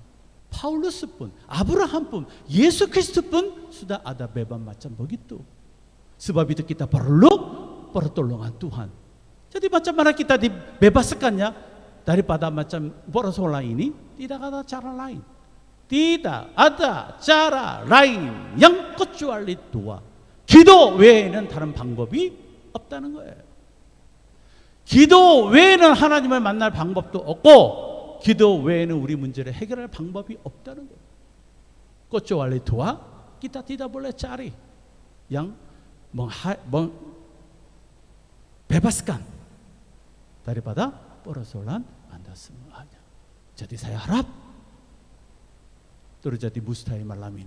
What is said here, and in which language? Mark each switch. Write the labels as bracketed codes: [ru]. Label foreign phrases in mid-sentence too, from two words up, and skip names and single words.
[ms] Paulus pun, Abraham pun, Yesus Kristus pun sudah ada beban macam begitu. Sebab itu kita perlu pertolongan Tuhan. Jadi macam mana kita dibebaskannya daripada macam persoalan ini? Tidak ada cara lain. Tidak ada cara lain yang kecuali dua. [ko] 기도 외에는 다른 방법이 없다는 거예요. 기도 외에는 하나님을 만날 방법도 없고, 기도 외에는 우리 문제를 해결할 방법이 없다는 거예요. [ms] kecuali dua, kita tidak boleh cari yang bebaskan daripada persoalan Anda semuanya. Jadi saya harap terjadi mustahil malam ini.